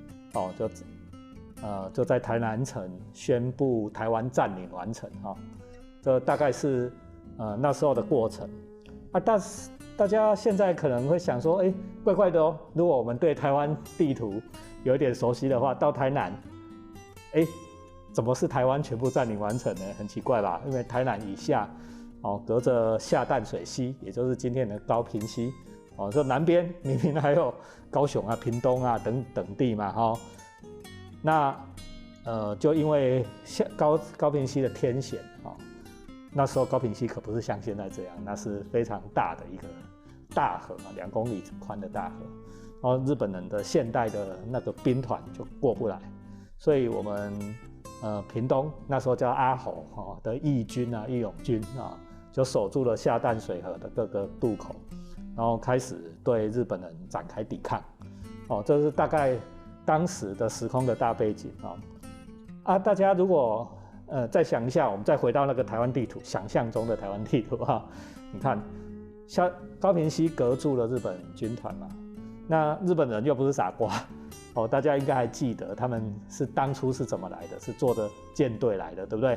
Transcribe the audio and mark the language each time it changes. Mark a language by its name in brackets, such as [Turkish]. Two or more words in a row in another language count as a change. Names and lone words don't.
[Chinese] 就在台南城宣布台灣佔領完成這大概是那時候的過程但是大家現在可能會想說怪怪的如果我們對台灣地圖有一點熟悉的話，到台南怎麼是台灣全部佔領完成呢？很奇怪吧，因為台南以下隔着下淡水溪，也就是今天的高屏溪這南邊明明還有高雄啊、屏東啊等地嘛那就因為高屏溪的天險那時候高屏溪可不是像現在這樣，那是非常大的一個大河2公里寬的大河，然後日本人的現代的那個兵團就過不來，所以我們屏東那時候叫阿猴的義軍義勇軍就守住了下淡水河的各個渡口，然後開始對日本人展開抵抗這是大概當時的時空的大背景大家如果再想一下，我們再回到那個台灣地圖，想象中的台灣地圖你看高屏溪隔住了日本軍團嘛，那日本人又不是傻瓜大家應該還記得他們是當初是怎麼來的，是坐着艦隊來的，對不對？